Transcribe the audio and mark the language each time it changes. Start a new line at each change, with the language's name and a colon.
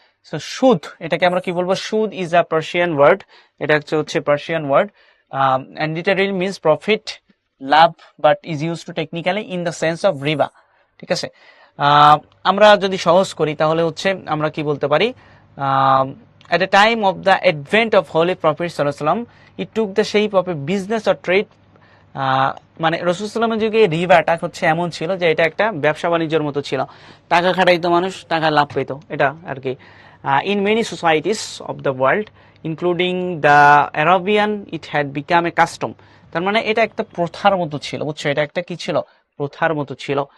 English: so সুদ,
Bangla: এটাকে আমরা কি বলবো?
English: সুদ is a Persian word,
Bangla: এটা হচ্ছে
English: Persian word, and literally means profit, লাভ, but is use to technically in the sense of রিবা,
Bangla: ঠিক আছে? আমরা যদি সহজ করি তাহলে হচ্ছে আমরা কি বলতে পারি?
English: at the time of the advent of Holy Prophet sallallahu alaihi wasallam, it took the shape of a business or trade.
Bangla: মানে রাসূল সাল্লাল্লাহু যুগে রিবাটা হচ্ছে এমন ছিল যে এটা একটা ব্যবসা বাণিজ্যের মতো ছিল। টাকা খাটাইতো মানুষ, টাকা লাভ পেত, এটা আর কি।
English: In many societies of the world including the Arabian it had become a custom.
Bangla: তার মানে এটা একটা প্রথার মতো ছিল, বুঝছো? এটা একটা কি ছিল? প্রথার মতো ছিল।